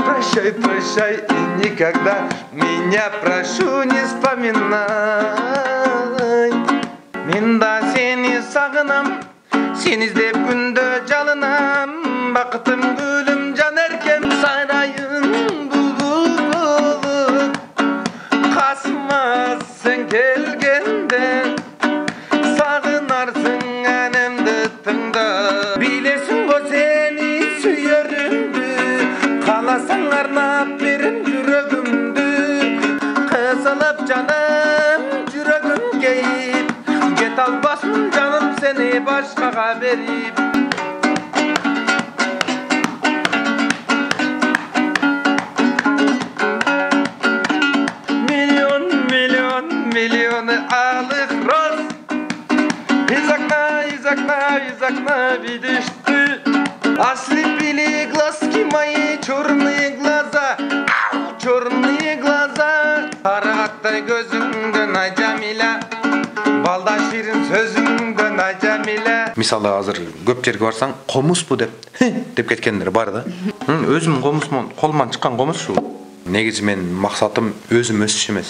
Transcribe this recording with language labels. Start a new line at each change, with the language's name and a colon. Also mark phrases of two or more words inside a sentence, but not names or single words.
Russian: Прощай, прощай и никогда меня прошу не вспоминай.
Kyrgyz: Мен да сени сагынам, сени издеп күндө жалынам. Бакытым гүлүм жан эркем сайрайын булбул. Касыма сен келгенде сагынарсың әнемди тыңда. Билесиң го сени сүйөрүмдү, кааласаң арнап берем жүрөгүмдү. Кысылып жаным жүрөгүм кейип, кете албасмын жаным сени башкага берип.
Russian: Миллионы алых роз из окна видишь ты. Ослепили глазки мои, черные глаза, черные глаза.
Kyrgyz: Карагаттай көзүңдөн ай Жамиля, балда ширин сөзүңдөн ай Жамиля. Мисалы азыр көп жерге барсаң, комуспу деп кеткендер бар да. Өзүм комусмун, колуман чыккан комус шу. Негизи мен максатым өзүм өсүш эмес.